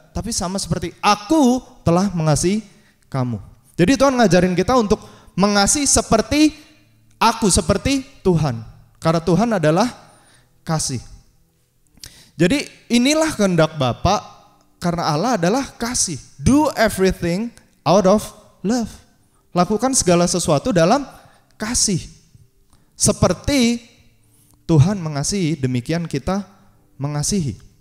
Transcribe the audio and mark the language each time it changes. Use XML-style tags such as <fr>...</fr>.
<id>Tapi sama seperti aku telah mengasihi kamu. Jadi Tuhan ngajarin kita untuk mengasihi seperti aku, seperti Tuhan. Karena Tuhan adalah kasih. Jadi inilah kehendak Bapa, karena Allah adalah kasih.</id> <en>Do everything out of love.</en> <id>Lakukan segala sesuatu dalam kasih. Seperti Tuhan mengasihi, demikian kita mengasihi.</id>